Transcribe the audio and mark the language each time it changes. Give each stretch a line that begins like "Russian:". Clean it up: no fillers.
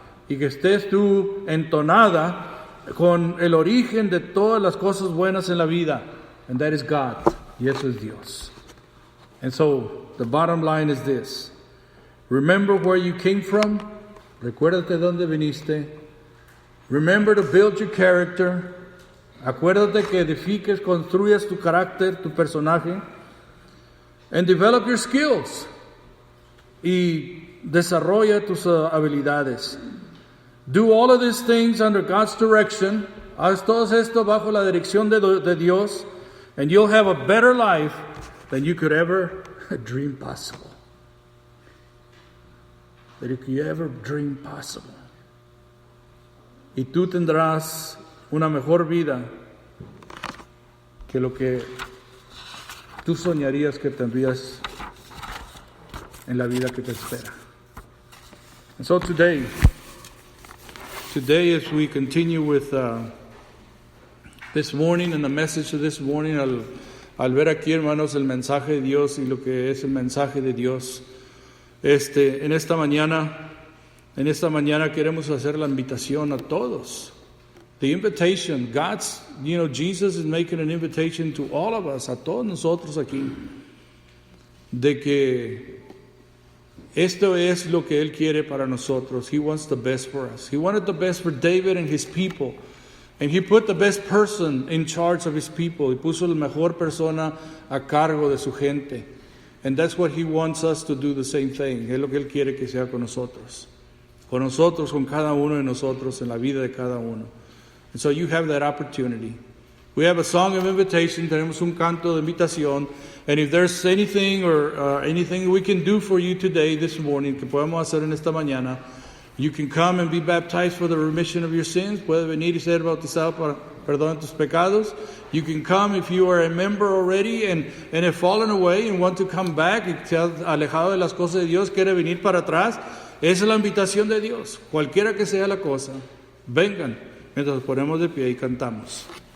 Spanish: Y que estés tú entonada con el origen de todas las cosas buenas en la vida.
English: And that is God.
Spanish: Y eso es Dios.
English: And so the bottom line is this. Remember where you came from.
Spanish: Recuérdate de dónde viniste.
English: Remember to build your character.
Spanish: Acuérdate que edifiques, construyas tu carácter, tu personaje.
English: And develop your skills.
Spanish: Y desarrolla tus habilidades.
English: Do all of these things under God's direction.
Spanish: Haz todo esto bajo la dirección de Dios.
English: And you'll have a better life than you could ever dream possible. That you could ever dream possible.
Spanish: Y tú tendrás una mejor vida que lo que tú soñarías que tendrías en la vida que te espera.
English: And so today as we continue with this morning and the message of this morning,
Spanish: al ver aquí, hermanos, el mensaje de Dios y lo que es el mensaje de Dios, en esta mañana queremos hacer la invitación a todos.
English: The invitation, Jesus is making an invitation to all of us,
Spanish: a todos nosotros aquí, de que esto es lo que Él quiere para nosotros.
English: He wants the best for us. He wanted the best for David and his people. And He put the best person in charge of His people.
Spanish: Y puso la mejor persona a cargo de su gente.
English: And that's what He wants us to do, the same thing.
Spanish: Es lo que Él quiere que sea con nosotros. Con nosotros, con cada uno de nosotros, en la vida de cada uno.
English: And so you have that opportunity. We have a song of invitation.
Spanish: Tenemos un canto de invitación.
English: And if there's anything or anything we can do for you today, this morning,
Spanish: que podemos hacer en esta mañana,
English: you can come and be baptized for the remission of your sins.
Spanish: Puede venir y ser bautizado para perdón de tus pecados.
English: You can come if you are a member already and have fallen away and want to come back
Spanish: y te has alejado de las cosas de Dios, quiere venir para atrás. Esa es la invitación de Dios. Cualquiera que sea la cosa, vengan mientras nos ponemos de pie y cantamos.